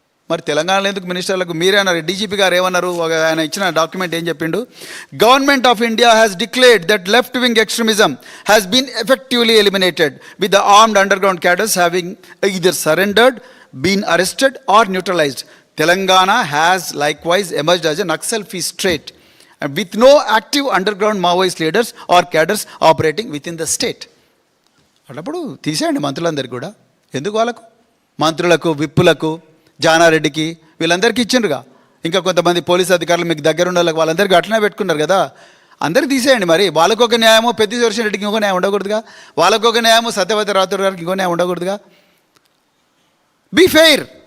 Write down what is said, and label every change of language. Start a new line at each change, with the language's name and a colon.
Telugu: మరి తెలంగాణలో ఎందుకు మినిస్టర్లకు? మీరే అన్నారు, డీజీపీ గారు ఏమన్నారు, ఆయన ఇచ్చిన డాక్యుమెంట్ ఏం చెప్పిండు?
English: Government of India has declared that left wing extremism has been effectively eliminated with the armed underground cadres having either surrendered, been arrested or neutralized. Telangana has likewise emerged as a Naxal-free state and with no active underground Maoist leaders or cadres operating within the state.
Telugu: అప్పుడు తీసేయండి మంత్రులందరికీ కూడా. ఎందుకు వాళ్ళకు? మంత్రులకు, విప్పులకు, జానారెడ్డికి, వీళ్ళందరికీ ఇచ్చిండ్రుగా. ఇంకా కొంతమంది police అధికారులు మీకు దగ్గర ఉన్న వాళ్ళకి వాళ్ళందరికీ అట్లనే పెట్టుకున్నారు కదా. అందరికి తీసేయండి. మరి వాళ్ళకొక న్యాయమో పెద్ద రెడ్డికి ఇంకో న్యాయం ఉండకూడదుగా, వాళ్ళకొక న్యాయమో సత్యవతి రాథోడ్ గారికి ఇంకో న్యాయం ఉండకూడదుగా. Be fair.